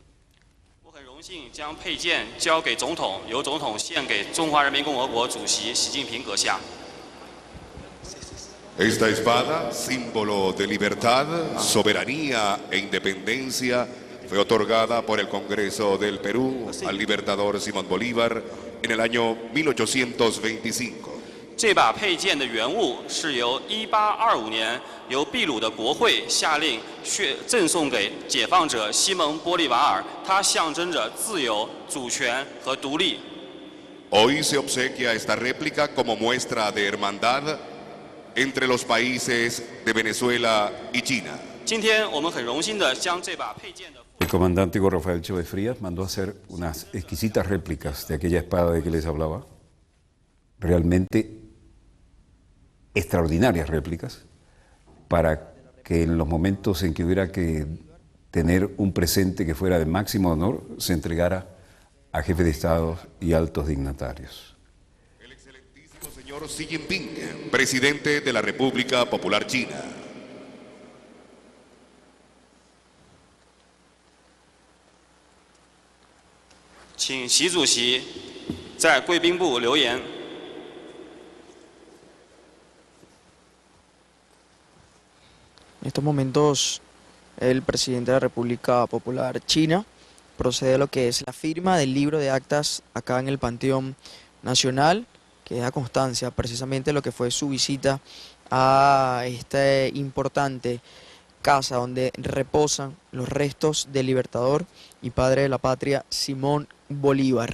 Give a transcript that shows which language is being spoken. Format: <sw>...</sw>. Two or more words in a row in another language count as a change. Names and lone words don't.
<es>Esta espada, símbolo de libertad, soberanía e independencia, fue otorgada por el Congreso del Perú al libertador Simón Bolívar en el año 1825.</es> <zh>这把佩剑的原物是由1825年由秘鲁的国会下令赠送给解放者西蒙·玻利瓦尔，它象征着自由、主权和独立。</zh> <es>Hoy se obsequia esta réplica como muestra de hermandad entre los países de Venezuela y China.</es> <zh>今天我们很荣幸地将这把佩剑的</zh> <es>El comandante Hugo Rafael Chávez Frías mandó a hacer unas exquisitas réplicas de aquella espada de que les hablaba. Realmente extraordinarias réplicas, para que en los momentos en que hubiera que tener un presente que fuera de máximo honor, se entregara a jefes de Estado y altos dignatarios. El excelentísimo señor Xi Jinping, presidente de la República Popular China.</es> <zh>请习主席在贵宾部留言。</zh> <es>En estos momentos, el presidente de la República Popular China procede a lo que es la firma del libro de actas acá en el Panteón Nacional, que da constancia precisamente de lo que fue su visita a esta importante casa donde reposan los restos del libertador y padre de la patria Simón Bolívar.</es>